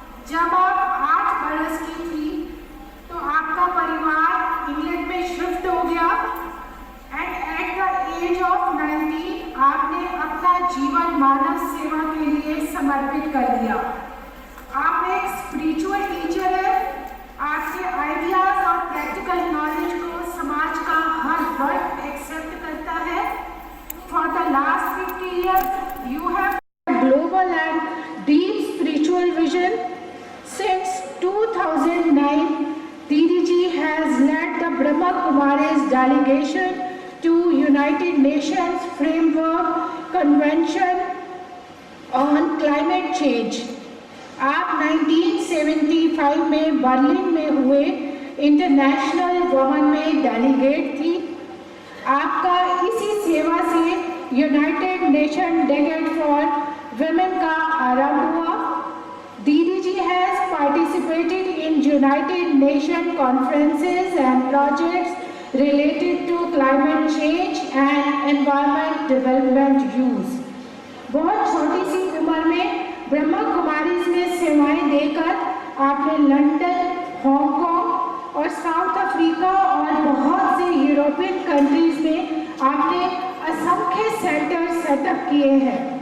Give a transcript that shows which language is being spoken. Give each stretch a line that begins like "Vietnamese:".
Hindi: जब आप 8 बरस की थी तो आपका परिवार इंग्लैंड में शिफ्ट हो गया
English: and at the age of 19
Hindi: आपने अपना जीवन मानव सेवा के लिए समर्पित कर दिया। आप एक स्पिरिचुअल टीचर है। आपके आइडियाज और प्रैक्टिकल नॉलेज को समाज का हर वर्ग एक्सेप्ट करता है।
English: For the last 50 years you have global and deep spiritual vision. Since 2009 Didi ji has led the Brahma Kumaris delegation to United Nations Framework Convention on Climate Change.
Hindi: आप 1975 में Berlin में हुए इंटरनेशनल वुमेन में delegate थी। आपका इसी सेवा से United nation delegate for women का आरंभ हुआ।
English: Didi ji has participated in United Nations conferences and projects related to climate change and environment development use.
Hindi: बहुत छोटी सी उम्र में ब्रह्मा कुमारीज में सेवाएं देकर आपने लंदन, हांगकांग और साउथ अफ्रीका और बहुत से यूरोपियन कंट्रीज में आपने असंख्य सेंटर सेटअप किए हैं।